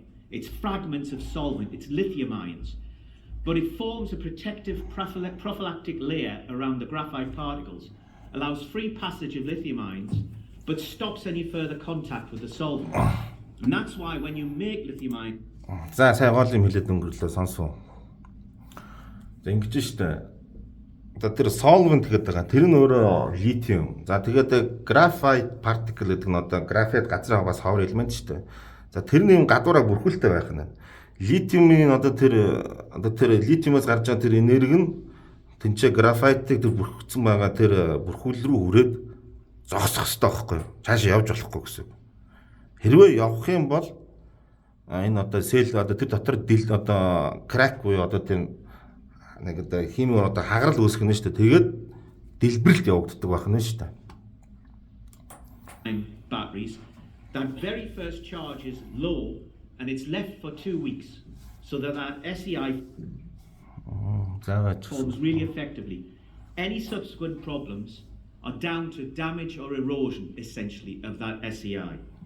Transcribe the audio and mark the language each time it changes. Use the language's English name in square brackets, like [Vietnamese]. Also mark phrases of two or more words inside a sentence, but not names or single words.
[English] It's fragments of solvent, it's lithium ions. But it forms a protective prophylactic layer around the graphite particles, allows free passage of lithium ions, but stops any further contact with the solvent. And that's why when you make lithium ion... [Mongolian] За сайн гол юм хэлээд өнгөрлөө сонсов. За ингэж штэ. За тэр solvent гэдэг байгаа. Тэр нь өөрөө литиум. За тэгээд [English] graphite particle [Mongolian] гэдэг нь одоо графит газар хагас ховор элемент штэ. За тэрний юм гадуураа бүрхүүлтэй байх нь. Литиумын одоо тэр литиумоос гарч байгаа тэр энерги нь тэнцээ графайтыг тэр бүрхэгдсэн байгаа тэр бүрхүүл рүү хүрээд зогсох хэрэгтэй байхгүй юу? Цаашаа явж болохгүй гэсэн. Хэрвээ явах юм бол энэ одоо сел одоо тэр дотор одоо крак буюу одоо тийм нэг одоо химийн одоо хагарал үүсгэнэ шүү дээ. Тэгээд дэлбэрэлт явагддаг байх нь шүү дээ. [English] batteries, that very first charge is low and it's left for 2 weeks so that SEI [Mongolian] За байж. [English] performs really effectively. Any subsequent problems are down to damage or erosion, essentially, of that SEI.